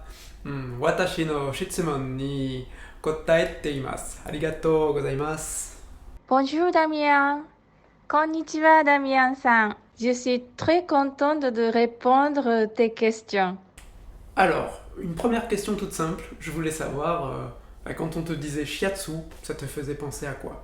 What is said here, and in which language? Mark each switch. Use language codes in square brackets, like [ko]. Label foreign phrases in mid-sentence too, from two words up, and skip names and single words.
[ja] 私の質問に答えています。ありがとうございます。 [fr] Bonjour Damien. Konnichiwa Damien-san. Je suis très contente de répondre tes questions. Alors, une première question toute simple. Je voulais savoir, quand on te disait shiatsu, ça te faisait penser à quoi?